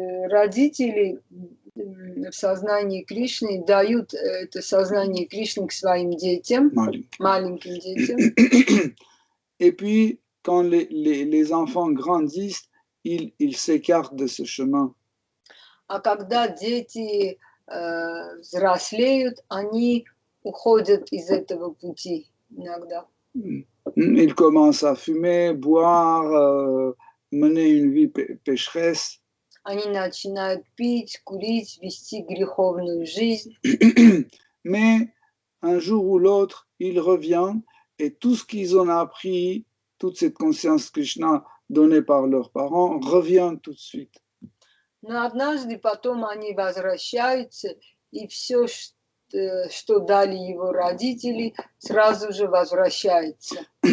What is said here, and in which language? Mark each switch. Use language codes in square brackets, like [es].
[ru] Родители в сознании Кришны дают это сознание Кришны к своим детям, маленьким детям. [fr] Et puis, quand les enfants grandissent, ils s'écartent de ce chemin. [ru] А когда дети взрослеют, они уходят из этого пути иногда. [fr] Ils commencent à fumer, boire, mener une vie pécheresse. [ru] Они начинают пить, курить, вести греховную жизнь. [fr] Mais un jour ou l'autre, ils reviennent et tout ce qu'ils ont appris, toute cette conscience Krishna donnée par leurs parents, revient tout de suite. [ru] Но однажды потом они возвращаются, и все, что dали его родители, сразу же возвращается.